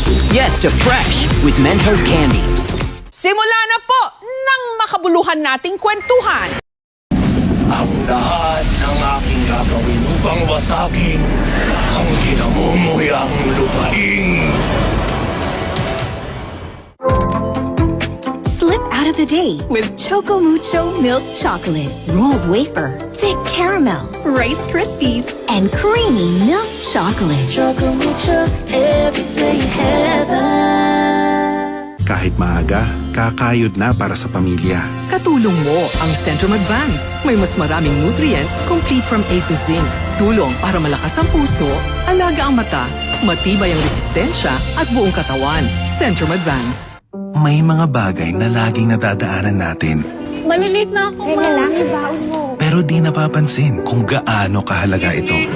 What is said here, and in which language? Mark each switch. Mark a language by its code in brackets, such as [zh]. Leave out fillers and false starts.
[en] Yes to fresh with Mentos Candy. [tl] Simula na po ng makabuluhan nating kwentuhan. Ang lahat ng aking gagawin upang wasagin ang kinamumuyang lupain. [en] Slip out of the day with Choco Mucho Milk Chocolate, rolled wafer, thick caramel, Rice Krispies, and creamy milk chocolate. Choco Mucho, every day heaven. [tl] Kahit maaga, kakayod na para sa pamilya. Katulong mo ang Centrum Advance. May mas maraming nutrients, [en] complete from A to Zinc. [tl] Tulong para malakas ang puso, alaga ang mata, matibay ang resistensya at buong katawan. Centrum Advance. May mga bagay na laging nadadaanan natin. Malilate na ako, Mami. Baon mo. Pero di napapansin kung gaano kahalaga ito.